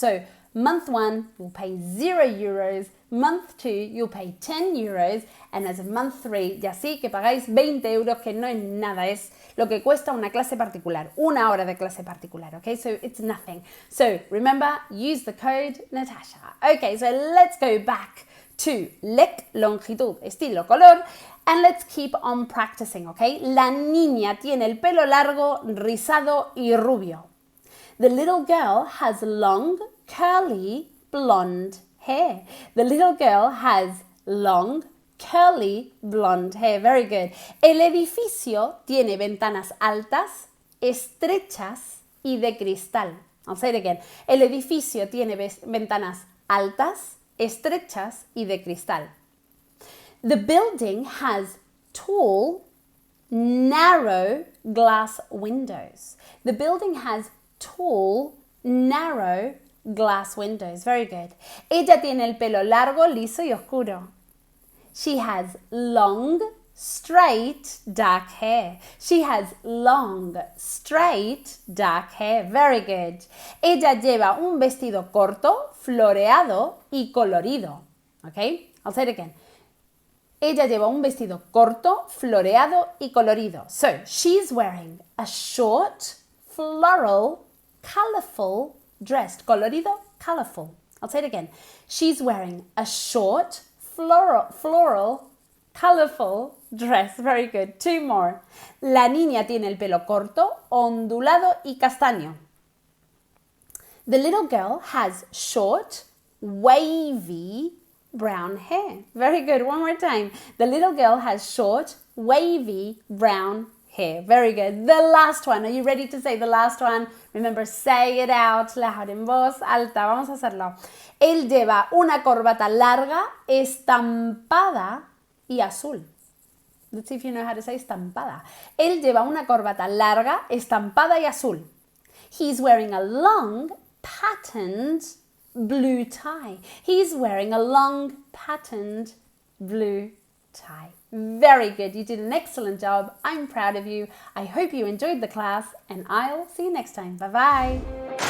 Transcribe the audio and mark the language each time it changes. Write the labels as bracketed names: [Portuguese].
[English] So month 1 you'll pay €0, month 2 you'll pay €10, and as of month 3 [Spanish] ya sí que pagáis €20, que no es nada, es lo que cuesta una clase particular, una hora de clase particular, okay? [English] So it's nothing. So remember, use the code Natasha. Okay, so let's go back to lec, [Spanish] longitud, estilo, color, [English] and let's keep on practicing, okay? [Spanish] La niña tiene el pelo largo, rizado y rubio. [English] The little girl has long, curly, blonde hair. The little girl has long, curly, blonde hair. Very good. [Spanish] El edificio tiene ventanas altas, estrechas y de cristal. [English] I'll say it again. [Spanish] El edificio tiene ventanas altas, estrechas y de cristal. [English] The building has tall, narrow glass windows. The building has tall, narrow glass windows. Very good. [Spanish] Ella tiene el pelo largo, liso y oscuro. [English] She has long, straight, dark hair. She has long, straight, dark hair. Very good. [Spanish] Ella lleva un vestido corto, floreado y colorido. Okay? [English] I'll say it again. [Spanish] Ella lleva un vestido corto, floreado y colorido. [English] So, she's wearing a short, floral, colorful dress. Colorido, colorful. I'll say it again. She's wearing a short, floral, colorful dress. Very good. 2 more. [Spanish] La niña tiene el pelo corto, ondulado y castaño. [English] The little girl has short, wavy, brown hair. Very good. One more time. The little girl has short, wavy, brown hair. Very good. The last one. Are you ready to say the last one? Remember, say it out loud, [Spanish] en voz alta. Vamos a hacerlo. Él lleva una corbata larga, estampada y azul. [English] Let's see if you know how to say estampada. [Spanish] Él lleva una corbata larga, estampada y azul. [English] He's wearing a long, patterned blue tie. He's wearing a long, patterned blue tie. Very good. You did an excellent job. I'm proud of you. I hope you enjoyed the class, and I'll see you next time. Bye-bye.